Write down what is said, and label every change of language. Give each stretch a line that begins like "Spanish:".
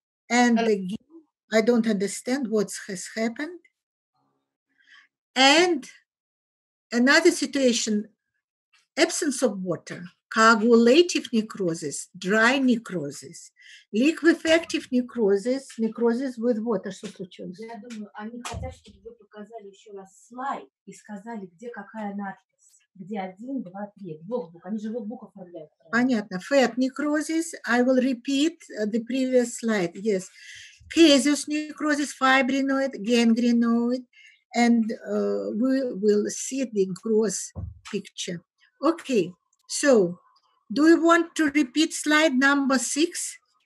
English: And again, I don't understand what has happened. And another situation, absence of water, coagulative necrosis, dry necrosis, liquefactive necrosis, necrosis with water.
Russian: Что случилось? Я думаю, они хотят, чтобы вы показали еще раз слайд и сказали, где какая надпись. Где 1, 2, 3. Workbook. Они же workbook оформляют. Понятно.
English: Fat necrosis. I will repeat the previous slide. Yes. Caseous necrosis, fibrinoid, gangrenoid, and we will see the gross picture. Okay. So, do you want to repeat slide number 6?